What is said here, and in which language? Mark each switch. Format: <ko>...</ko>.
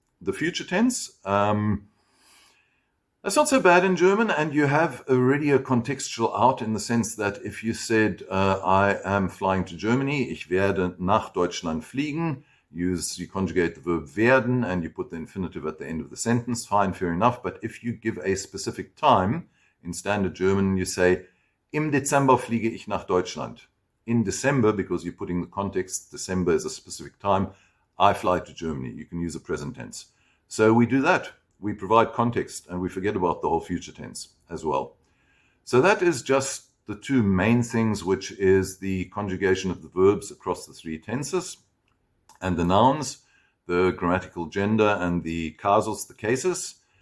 <en>The future tense, that's not so bad in German, and you have already a contextual out in the sense that if you said, I am flying to Germany,</en> <de>ich werde nach Deutschland fliegen,</de> <en>you conjugate the verb werden and you put the infinitive at the end of the sentence, fine, fair enough. But if you give a specific time, in standard German, you say,</en> <de>im Dezember fliege ich nach Deutschland.</de> <en>In December, because you're putting the context, December is a specific time, I fly to Germany. You can use a present tense. So we do that. We provide context and we forget about the whole future tense as well. So that is just the 2 main things, which is the conjugation of the verbs across the 3 tenses and the nouns, the grammatical gender and the casus, the cases.</en>